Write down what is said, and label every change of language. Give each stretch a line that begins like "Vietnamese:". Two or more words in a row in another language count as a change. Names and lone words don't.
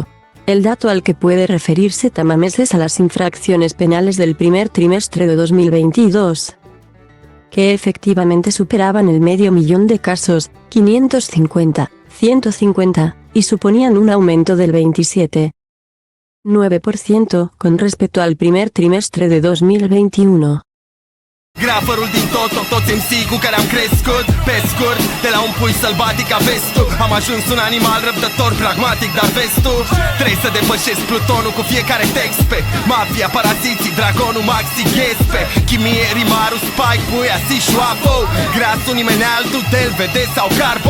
Spanish: El dato al que puede referirse Tamames es a las infracciones penales del primer trimestre de 2022, que efectivamente superaban el 500.000 de casos, 550, 150, y suponían un aumento del 27,9% con respecto al primer trimestre de 2021.
Romanian: Graferul din tot MC cu care am crescut. Pe scurt, de la un pui sălbatic aveți tu. Am ajuns un animal răbdător, pragmatic, dar vezi tu, trebuie să depășesc plutonul cu fiecare text. Pe mafia, paraziții, dragonul, maxi, ghespe chimie, rimarul, spike, puia, si, șoapo grasul, nimeni altul, del, vede sau carbo.